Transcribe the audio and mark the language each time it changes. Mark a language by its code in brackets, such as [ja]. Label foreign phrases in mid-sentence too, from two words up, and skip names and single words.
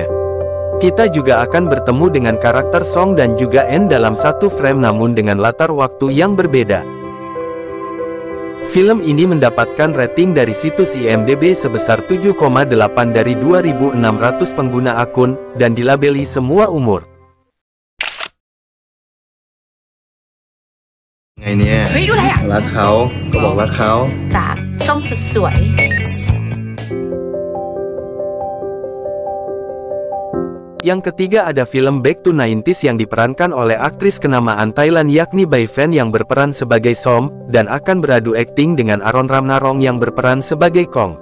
[id] Kita juga akan bertemu dengan karakter Song dan juga Anne dalam satu frame namun dengan latar waktu yang berbeda. Film ini mendapatkan rating dari situs IMDb sebesar 7,8 dari 2.600 pengguna akun, dan dilabeli semua umur. [th] ไงเนี่ย เฮ้ยดูอะไรอ่ะ รักเขาก็บอกรักเขา จากส้มสุดสวย [id] Yang ketiga ada film Back to 90s yang diperankan oleh aktris kenamaan Thailand yakni Bai Fan yang berperan sebagai Som, dan akan beradu akting dengan Aaron Ramnarong yang berperan sebagai Kong.